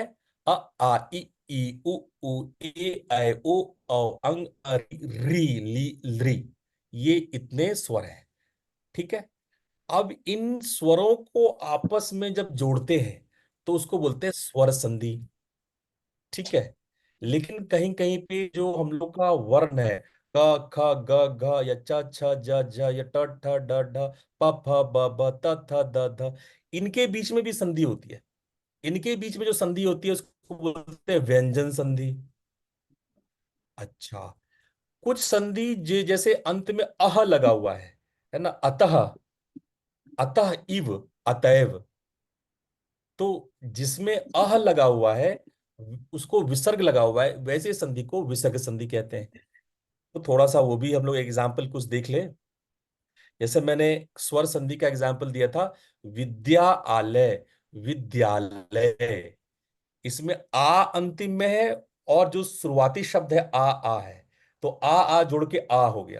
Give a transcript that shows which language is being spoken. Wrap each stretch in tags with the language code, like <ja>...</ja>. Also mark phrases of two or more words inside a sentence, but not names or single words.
<hi>अ, आ, ई उ ए ऐ ओ औ अंग री ली ली, ये इतने स्वर हैं। ठीक है। अब इन स्वरों को आपस में जब जोड़ते हैं तो उसको बोलते हैं स्वर संधि। ठीक है। लेकिन कहीं कहीं पे जो हम लोग का वर्ण है, क ख ग घ या च छ ज झ या ट ठ ड ढ प फ ब भ त थ द ध, इनके बीच में भी संधि होती है। इनके बीच में जो संधि होती है उसको बोलते हैं व्यंजन संधि। अच्छा। कुछ संधि जैसे अंत में अह लगा हुआ है ना, अतः, अतः इव, अतएव, तो जिसमें अह लगा हुआ है उसको विसर्ग लगा हुआ है, वैसे संधि को विसर्ग संधि कहते हैं। तो थोड़ा सा वो भी हम लोग एग्जाम्पल कुछ देख ले। जैसे मैंने स्वर संधि का एग्जाम्पल दिया था, विद्यालय, विद्यालय, इसमें आ अंतिम में है और जो शुरुआती शब्द है आ है, तो आ जोड़ के आ हो गया।</hi>